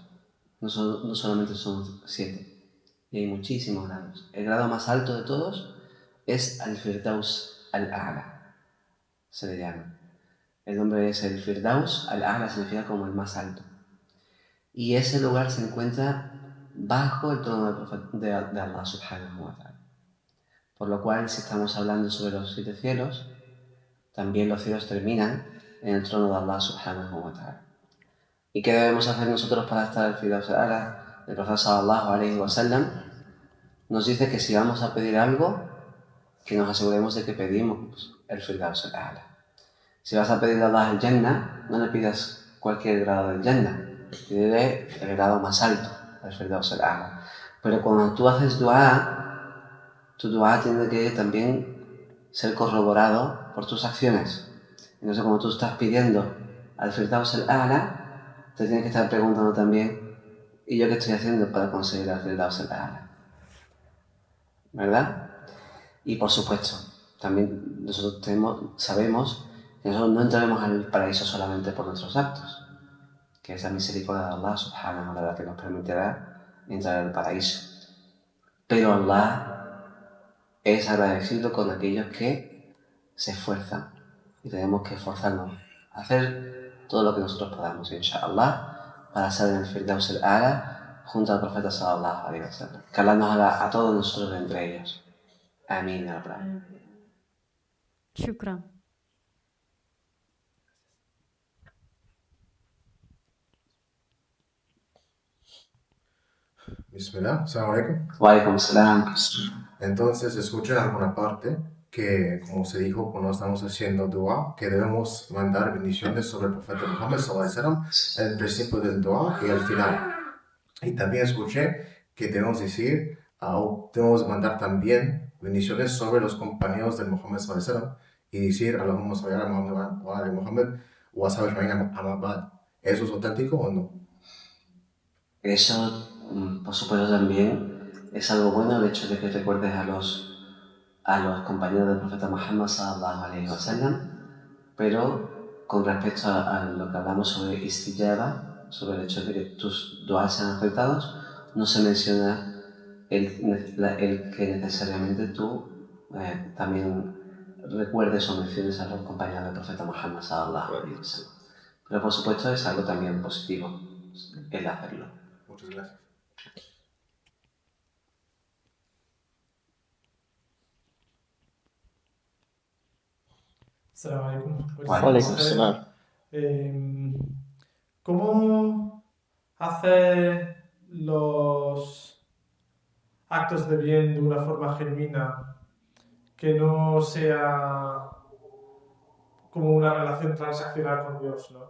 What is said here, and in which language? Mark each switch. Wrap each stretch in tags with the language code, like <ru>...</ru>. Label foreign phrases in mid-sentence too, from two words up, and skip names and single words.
<es>No solamente son 7, y hay muchísimos grados. El grado más alto de todos es Al-Firdaus Al-A'la, se le llama. El nombre es el Firdaus, Al-A'la significa como el más alto. Y ese lugar se encuentra bajo el trono de Allah</es> <ar>سبحانه وتعالى.</ar> <es>Por lo cual, si estamos hablando sobre los 7 cielos, también los cielos terminan en el trono de Allah</es> <ar>سبحانه وتعالى.</ar> <es>¿Y qué debemos hacer nosotros para estar al Firdaus al-A'la? El Profeta</es> <ar>صلى الله عليه وسلم</ar> <es>nos dice que si vamos a pedir algo, que nos aseguremos de que pedimos el Firdaus al-A'la. Si vas a pedir a Allah el Jannah, no le pidas cualquier grado del Jannah, pídele el grado más alto, el Firdaus al-A'la. Pero cuando tú haces dua, tu dua tiene que también ser corroborado por tus acciones. Entonces, cuando tú estás pidiendo al Firdaus al-A'la, te tienes que estar preguntando también, ¿y yo qué estoy haciendo para conseguir al Firdaus al-A'la? ¿Verdad? Y por supuesto, también nosotros sabemos que nosotros no entraremos al paraíso solamente por nuestros actos, que es la misericordia de Allah</es> <ar>سبحانه وتعالى</ar> <es>que nos permitirá entrar al paraíso. Pero Allah es agradecido con aquellos que se esfuerzan y tenemos que esforzarnos a hacer todo lo que nosotros podamos, inshallah, para estar en el Firdaus al-A'la junto al Profeta</es> <ar>صلى الله عليه وسلم.</ar> <es>Que Allah nos haga a todos nosotros entre ellos. Amén,</es> <ar>يا رب.</ar> <es>Shukran.</es> <ar>بسم الله، السلام عليكم. وعليكم السلام.</ar> <es>Entonces, escuché en alguna parte que, como se dijo cuando estamos haciendo dua, que debemos mandar bendiciones sobre el profeta Muhammad</es> <ar>صلى الله عليه وسلم,</ar> <es>el principio del dua y al final. Y también escuché que debemos decir, debemos mandar también bendiciones sobre los compañeros del Muhammad</es> <ar>صلى الله عليه وسلم</ar> <es>y decir,</es> <ar>اللهم صل على محمد وعلى محمد وسلم أما بعد.</ar> <es>¿Eso es auténtico o no? Eso, por supuesto, también es algo bueno el hecho de que recuerdes a los compañeros del profeta Muhammad</es> <ar>صلى الله عليه وسلم,</ar> <es>pero con respecto a lo que hablamos sobre istijaba, sobre el hecho de que tus duas sean aceptados, no se menciona el que necesariamente tú también recuerdes o menciones a los compañeros del profeta Muhammad</es> <ar>صلى الله عليه وسلم.</ar> <es>Pero por supuesto es algo también positivo el hacerlo. Muchas gracias.</es> <ar>السلام عليكم. Wa عليكم السلام.</ar> <es>¿Cómo hacer los actos de bien de una forma genuina que no sea como una relación transaccional con Dios, ¿no?</es>